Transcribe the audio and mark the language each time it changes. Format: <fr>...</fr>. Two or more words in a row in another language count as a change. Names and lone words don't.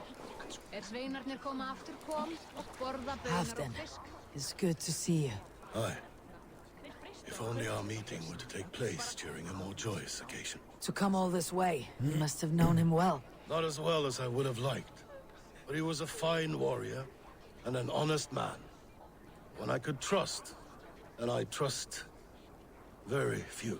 <is>Sveinarnir koma aftur kom og borða baunar Halfdan, og fisk.</is> <en>it's good to see you. Aye. If only our meeting were to take place during a more joyous occasion. To come all this way, you must have known him well. Not as well as I would have liked, but he was a fine warrior and an honest man. One I could trust, and I trust very few.</en>